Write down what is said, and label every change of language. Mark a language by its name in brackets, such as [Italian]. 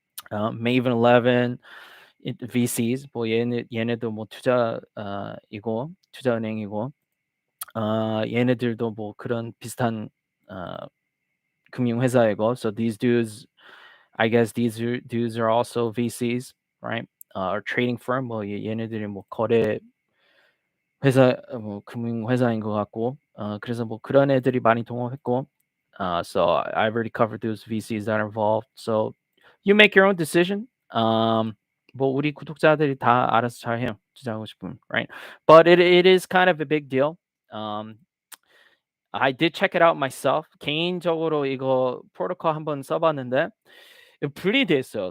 [Korean] Maven 11 VCs 뭐 얘네도 뭐 이고 투자은행이고 얘네들도 뭐 그런 비슷한 금융회사이고 [English] so these dudes I guess dudes are also VCs, right? Or trading firm [Korean] 뭐 얘네들이 뭐 거래 회사 뭐 금융회사인 것 같고 그래서 뭐 그런 애들이 많이 동원했고 [English] so I already covered those VCs that are involved. So you make your own decision. [Korean] 뭐 우리 구독자들이 다 알아서 잘해요. 투자하고 싶으면, right? [English] But it is kind of a big deal. Um, I did check it out myself. [Korean] 개인적으로 이거 프로토콜 한번 써봤는데 분리돼 있어요.